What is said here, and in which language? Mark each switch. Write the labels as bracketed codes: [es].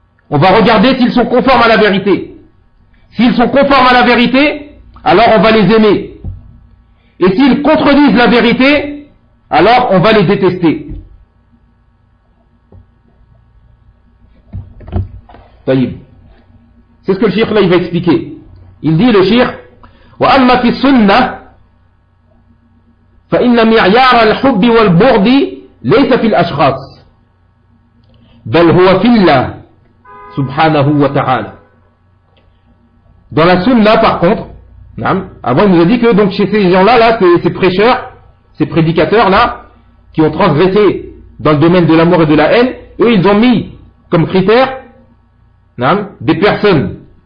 [fr] On va regarder s'ils sont conformes à la vérité. S'ils sont conformes à la vérité, alors on va les aimer. Et s'ils contredisent la vérité, alors on va les détester. Taïb. C'est ce que le cheikh là il va expliquer. Il dit le cheikh, [ar] wa amma fi sunnah فإن معيار الحب والبغض ليس في الأشخاص بل هو في الله سبحانه وتعالى. [fr] Dans la sunna par contre, avant il nous a dit que donc chez ces gens-là, là, ces prêcheurs, ces prédicateurs-là, qui ont transgressé dans le domaine de l'amour et de la haine, eux ils ont mis comme critère des personnes.